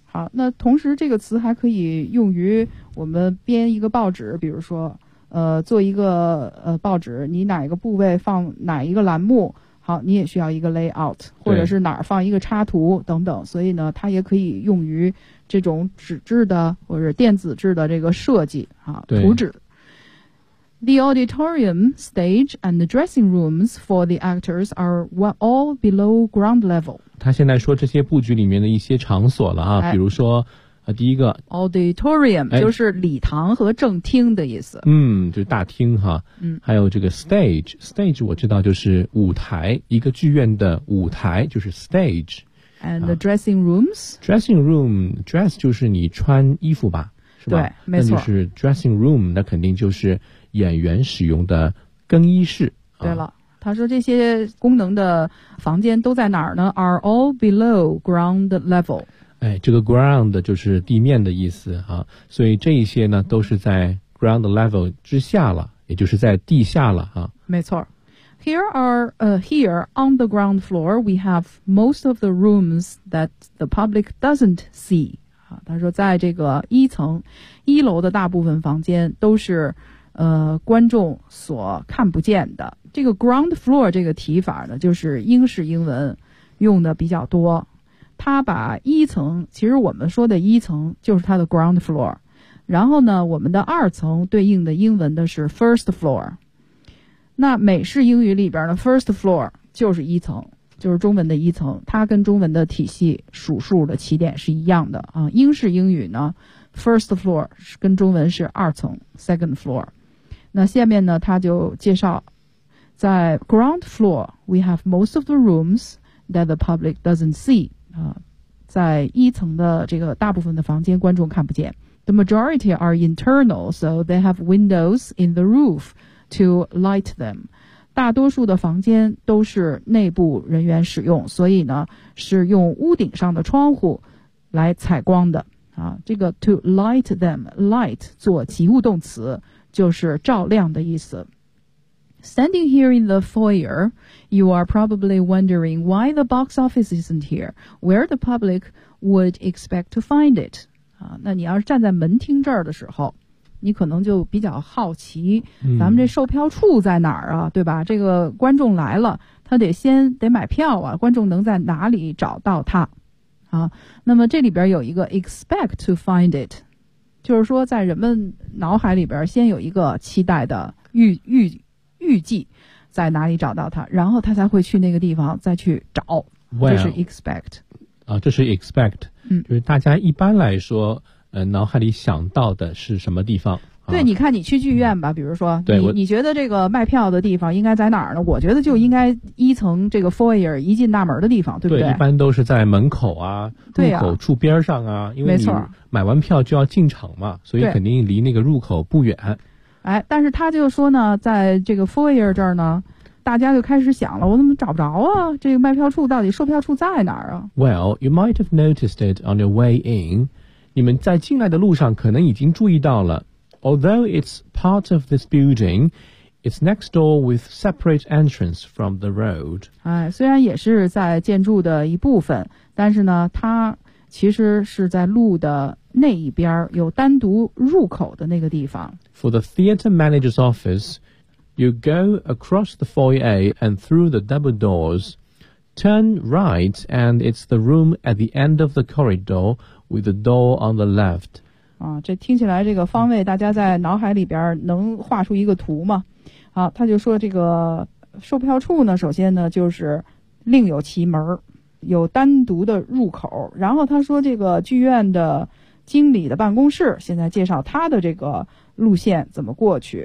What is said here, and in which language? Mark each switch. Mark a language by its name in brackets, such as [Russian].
[Chinese] 好，那同时这个词还可以用于我们编一个报纸，比如说，做一个报纸，你哪一个部位放哪一个栏目。好，你也需要一个 layout， 或者是哪儿放一个插图等等，所以呢它也可以用于这种纸质的或者电子制的这个设计啊，图纸。 [English] The auditorium, stage and the dressing rooms for the actors are all below ground level。 [Chinese] 他现在说这些布局里面的一些场所了啊、哎、比如说、第一个 [English] auditorium、哎、 [Chinese] 就是礼堂和正厅的意思，嗯，就是大厅哈，嗯，还有这个 stage 我知道就是舞台，一个剧院的舞台就是 stage。 [English] And the dressing rooms、 [Chinese] 啊、dressing room dress 就是你穿衣服吧，是吧？对，没错，那就是 dressing room， 那肯定就是演员使用的更衣室、啊、对了，他说这些功能的房间都在哪儿呢？ [English] Are all below ground level。 [Chinese] 哎，这个 ground 就是地面的意思啊，所以这一些呢都是在 ground level 之下了，也就是在地下了啊。没错。 [English] Here on the ground floor, we have most of the rooms that the public doesn't see. [Chinese] 啊，他说在这个一层，一楼的大部分房间都是观众所看不见的。这个 ground floor 这个提法呢就是英式英文用的比较多。他把一层，其实我们说的一层就是他的 ground floor， 然后呢我们的二层对应的英文的是 first floor。那美式英语里边的 first floor 就是一层，就是中文的一层，它跟中文的体系数数的起点是一样的啊。英式英语呢 first floor 跟中文是二层 second floor。那下面呢他就介绍，在 [English] ground floor we have most of the rooms that the public doesn't see。 [Chinese] 在一层的这个大部分的房间观众看不见。 [English] The majority are internal, so they have windows in the roof to light them. [Chinese] 大多数的房间都是内部人员使用，所以呢是用屋顶上的窗户来采光的啊。这个 [English] to light them, [Chinese] light 做及物动词就是照亮的意思。 [English] Standing here in the foyer, you are probably wondering why the box office isn't here, where the public would expect to find it. [Chinese] 那你要是站在门厅这儿的时候，你可能就比较好奇，咱们这售票处在哪儿啊，对吧？这个观众来了，他得买票啊，观众能在哪里找到他？啊，那么这里边有一个 [English] expect to find it， [Chinese] 就是说在人们脑海里边先有一个期待的预计在哪里找到他，然后他才会去那个地方再去找。 [English] Well, [Chinese] 这是 expect 啊，这是 expect，嗯，就是大家一般来说，脑海里想到的是什么地方？对，啊、你看你去剧院吧，嗯、比如说，对，你觉得这个卖票的地方应该在哪儿呢？我觉得就应该一层这个 foyer 一进大门的地方，对不对？对，一般都是在门口啊，入口处边上啊，对啊，因为你买完票就要进场嘛，所以肯定离那个入口不远。哎，但是他就说呢，在这个 foyer 这儿呢，大家就开始想了，我怎么找不着啊？这个卖票处到底售票处在哪儿啊 [English] ？Well, you might have noticed it on your way in. [Chinese] 你们在进来的路上可能已经注意到了。 [English] Although it's part of this building, it's next door with separate entrance from the road. [Chinese] 哎，虽然也是在建筑的一部分，但是呢，它其实是在路的那一边有单独入口的那个地方。 [English] For the theater manager's office, you go across the foyer and through the double doors, turn right, and it's the room at the end of the corridor with the door on the left. [Chinese] 啊，这听起来这个方位，大家在脑海里边能画出一个图吗？好，他就说这个售票处呢，首先呢就是另有其门，有单独的入口。然后他说这个剧院的经理的办公室，现在介绍他的这个路线怎么过去。